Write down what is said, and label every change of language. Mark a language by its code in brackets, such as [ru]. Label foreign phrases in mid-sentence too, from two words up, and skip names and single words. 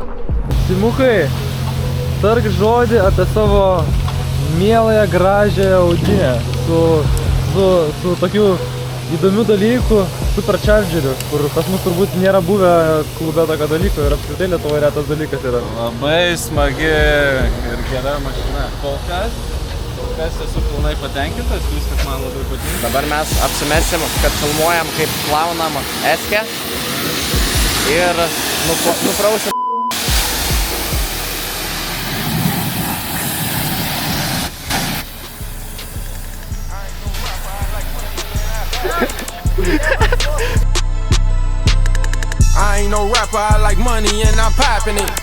[lt] Simukai, tark žodį apie savo mieląją, gražią audinę su tokiu įdomiu dalyku, superchargeriu, kur pas mus turbūt nėra buvę klube tokio dalyko ir apskritai Lietuvoje retas dalykas yra. Labai smagi ir gera mašina. Kol kas esu pilnai patenkintas, viskas man labai patinka. Dabar mes apsimesim, kad filmuojam, kaip plaunam eskę ir nuprausim. [en] I ain't no rapper, I like money and I'm popping it.